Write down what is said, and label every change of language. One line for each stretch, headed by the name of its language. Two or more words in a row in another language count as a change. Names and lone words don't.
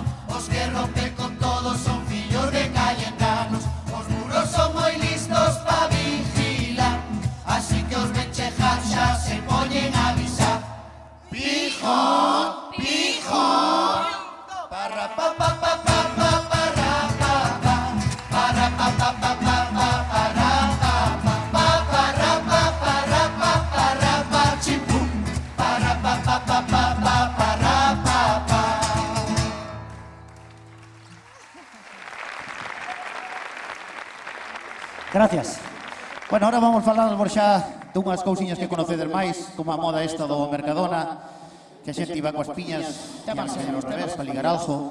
Galician: Os que rompen con todos son fillos de Cayetanos. Os burros son moi listos pa vigilar, así que os benchejas xa se poñen a avisar. Pijo, pijo, parra pa pa pa pa pa parra pa pa, parra pa pa pa pa pa parra pa pa pa parra pa parra pa parra pa chimpum, parra pa pa pa pa pa parra pa pa.
Spanish: Gracias. Bueno, ahora
Galician: vamos falar xa dunhas cousiñas que conocedes máis, como a moda esta do Mercadona, que a xente iba coas piñas, chamarse ao revés, para ligar algo.